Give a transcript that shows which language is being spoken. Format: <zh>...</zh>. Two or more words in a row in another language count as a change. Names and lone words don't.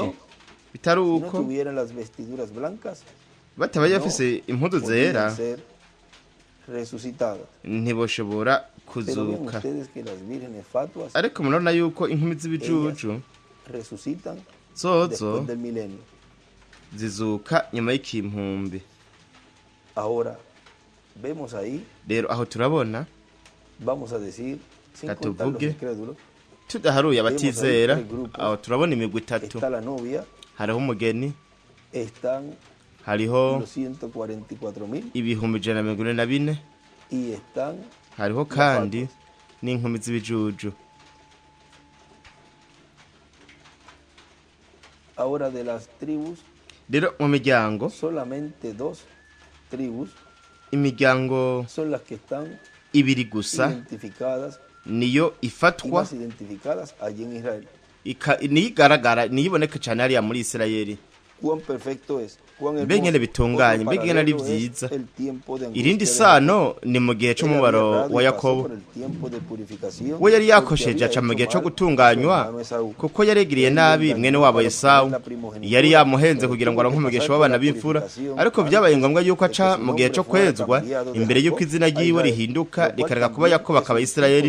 <rn>Bitari uko batabaye bafise impuzu zera ntiboshobora kuzuka. Ariko murabona yuko inkumi z'ibijuju zozo</rn> <es>después del milenio.</es> <rn>zizuka nyuma y'ikimpumbi.</rn> <es>Ahora, vemos ahí,</es> <rn>Rero aho turabona</rn> <es>vamos a decir, sin contar los</es> <rn>Katuvuge.</rn> <es>incrédulos,</es> <rn>tudaharuye abatizera, aho turabona imigwi itatu.</rn> <es>está la novia,</es> <rn>Hariho umugeni,</rn> <es>están</es> <rn>hariho</rn> <es>los 144.000</es> <rn>ibihumbi 144,</rn> <es>y están</es> <rn>hariho kandi n'inkumi z'ibijuju.</rn> <es>ahora de las tribus,</es> <rn>Rero mu miryango,</rn> <es>solamente 2 tribus</es> <rn>imiryango</rn> <es>son las que están</es> <rn>ibiri gusa</rn> <es>identificadas</es> <rn>niyo</rn> <es>y</es> <rn>ifatwa</rn> <es>más identificadas allí en Israel.</es> <rn>niyo igaragara, niyo iboneka cyane hariya muri Isirayeli.</rn> <es>Cuán perfecto es, cuán</es> <rn>Mbe nyene bitunganye, mbe nyene ari vyiza. Irindi sano ni mu gihe c'umubaro wa Yakobo. We yari yakosheje aca mu gihe co gutunganywa, kuko yaregiriye nabi mwene wabo Esawu. Yari yamuhenze kugira ngo aronke umugisha w'abana b'imfura, ariko vyabaye ngombwa yuko aca mu gihe co kwezwa, imbere yuko izina ryiwe rihinduka rikareka kuba Yakobo akaba Isirayeli.</rn>